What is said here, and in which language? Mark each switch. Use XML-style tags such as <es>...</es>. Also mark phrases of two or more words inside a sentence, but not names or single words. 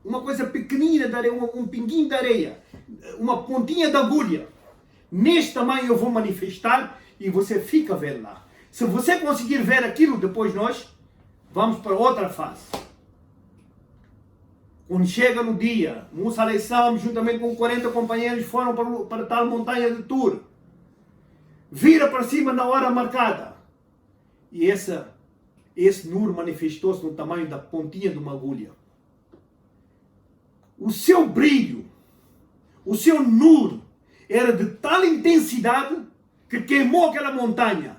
<pt>uma coisa pequenina de areia, um pinguinho de areia, uma pontinha de agulha. Neste tamanho eu vou manifestar e você fica vendo lá. Se você conseguir ver aquilo, depois nós vamos para outra fase. Quando chega no dia,</pt> <ar>Musa alayhi salam,</ar> <pt>juntamente com 40 companheiros, foram para tal montanha de Tur. Vira para cima na hora marcada. E esse Nur manifestou-se no tamanho da pontinha de uma agulha. O seu brilho, o seu Nur, era de tal intensidade que queimou aquela montanha.</pt>